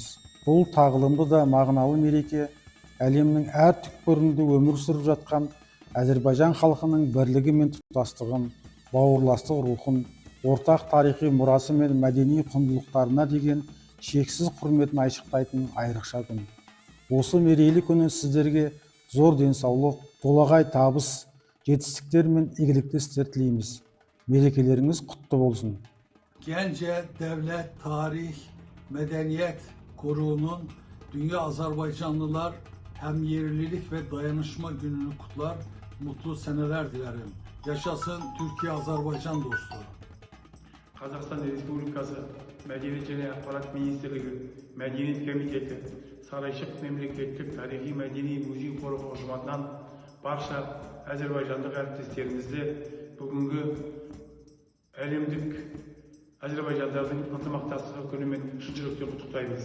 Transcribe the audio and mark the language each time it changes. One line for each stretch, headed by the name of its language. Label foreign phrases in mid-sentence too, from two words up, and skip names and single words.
Kazakh: Бұл тағылымды да мағыналы мереке әлемнің әр түкпірінде өмір сүріп жатқан Әзербайжан халқының бірлігі мен тұтастығын, бауырластық рухын, ортақ тарихи мұрасы мен мәдени құндылықтарына деген шексіз құрметін айшықтайтын айрықша күн. Осы мерейлі күні сіздерге зор денсаулық, толағай табыс, жетістіктер мен игілікті істер тілейміз. Мерекелеріңіз құтты болсын.
Turkish: Gəncə Devlet Tarih Medeniyet Koruğu'nun Dünya Azerbaycanlılar Hemyerlilik ve Dayanışma Günü'nü kutlar, mutlu seneler dilerim. Yaşasın Türkiye-Azerbaycan dostluğu.
Kazakh: Қазақстан Республикасы Мәдениет және ақпарат министрлігі, Мәдениет комитеті, Сарайшық мемлекеттік тарихи-мәдени музей қорығы ұжымынан барша әзербайжандық әріптестерімізді бүгінгі әлемдік әзербайжандардың ынтымақтастығы күнімен шын жүректен құттықтаймыз.